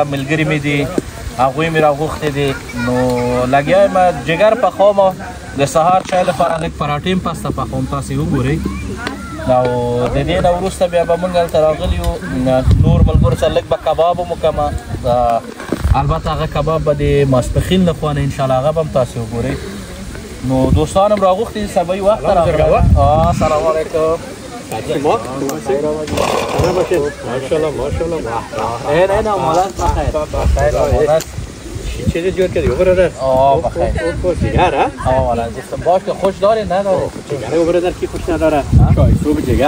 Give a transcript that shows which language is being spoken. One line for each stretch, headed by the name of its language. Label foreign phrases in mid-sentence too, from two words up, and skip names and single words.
Pashto: ملګري مې دي هغوی مې راغوښتي دي نو لګیا یم جګر پخوم د سهار چای لپاره لږ پراټې هم پسته پخوم تاسې وګورئ او د دې نه وروسته بیا به موږ هلته راغلي یو نور ملګرو سره لږ به کباب هم وکړم البته هغه کباب به د ماسپښین لخوا نه انشاءالله هغه به هم تاسې وګورئ نو دوستان هم راغوښتي سبا یې وخت راغلی
Arabic: سلام علیکم
Persian: شما ماشاءالله نه مالت بخیر چیزی جور کردی برادر بخیر جگر ها والا گفتم باش که خوش داری نداری جگر برادر کی خوش نداره چای صبح جگر